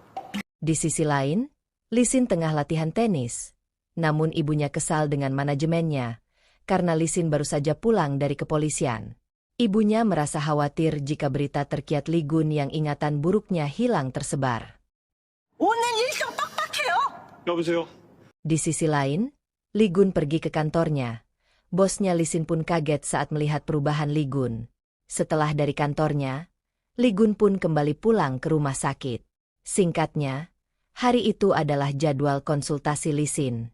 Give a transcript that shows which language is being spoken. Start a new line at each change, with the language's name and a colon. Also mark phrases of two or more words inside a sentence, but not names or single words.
Indonesian: Di sisi lain, Lee Sin tengah latihan tenis. Namun ibunya kesal dengan manajemennya, karena Lee Sin baru saja pulang dari kepolisian. Ibunya merasa khawatir jika berita terkiat Lee Gun yang ingatan buruknya hilang tersebar.
Korean: 오늘 일정 빡빡해요. 여보세요?
Indonesian: Di sisi lain, Lee Gun pergi ke kantornya. Bosnya Lee Sin pun kaget saat melihat perubahan Lee Gun. Setelah dari kantornya, Lee Gun pun kembali pulang ke rumah sakit. Singkatnya, hari itu adalah jadwal konsultasi Lee Sin.